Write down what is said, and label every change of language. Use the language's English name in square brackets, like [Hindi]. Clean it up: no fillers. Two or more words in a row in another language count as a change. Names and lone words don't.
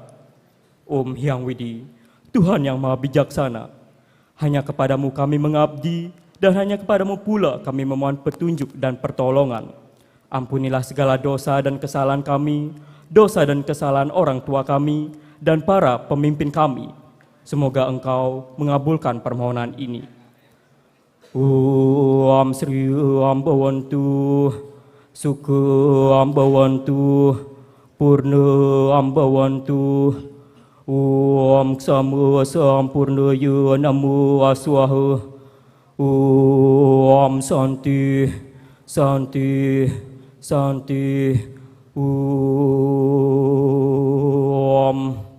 [Indonesian] Om Hyang Widi, Tuhan yang Maha Bijaksana, hanya kepadamu kami mengabdi, dan hanya kepadamu pula kami memohon petunjuk dan pertolongan. Ampunilah segala dosa dan kesalahan kami, dosa dan kesalahan orang tua kami, dan para pemimpin kami, Semoga Engkau mengabulkan permohonan ini. [Sanskrit] Om Sri Ambawantu, Sukha Ambawantu, Purna Ambawantu, Om Sama Sampurnaya Namo Aswaha, Om Santi, Santi, Santi, Om.